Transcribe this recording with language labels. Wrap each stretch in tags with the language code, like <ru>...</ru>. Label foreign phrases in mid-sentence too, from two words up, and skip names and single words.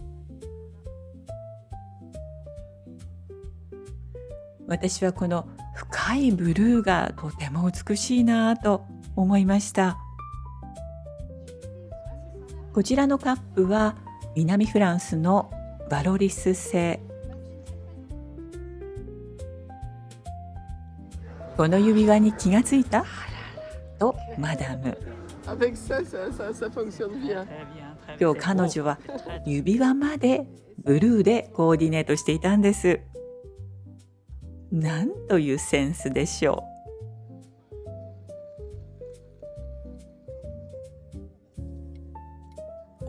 <ja>私はこの深いブルーがとても美しいなぁと思いました。こちらのカップは南フランスのバロリス製。この指輪に気がついたとマダム。</ja> <fr>Avec ça, ça fonctionne bien.</fr> <ja>今日彼女は指輪までブルーでコーディネートしていたんです。なんというセンスでしょう。</ja>